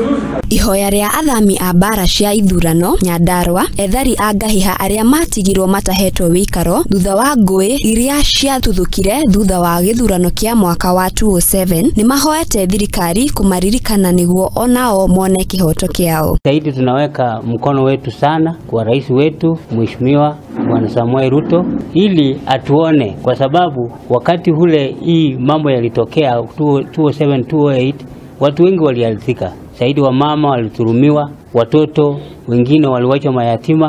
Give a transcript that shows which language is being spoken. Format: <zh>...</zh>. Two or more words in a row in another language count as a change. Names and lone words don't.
<ki>Ihoya ria athami a bara cia ithurano Nyandarua ethari a ngahiha aria matigirwo matahetwo wikaro thutha wa ngui iria ciatuthukire thutha wa githurano kia mwaka wa 2007 ni mahoete thirikari kumaririkana niguo onao mone kihoto kiao.</ki> <sw>Zaidi tunaweka mkono wetu sana kwa rais wetu Mheshimiwa Bwana Samuel Ruto ili atuone, kwa sababu wakati ule hii mambo yalitokea 2007-2008 watu wengi waliathirika. Zaidi wa mama waliturumiwa, watoto wengine waliwachwa mayatima.</sw>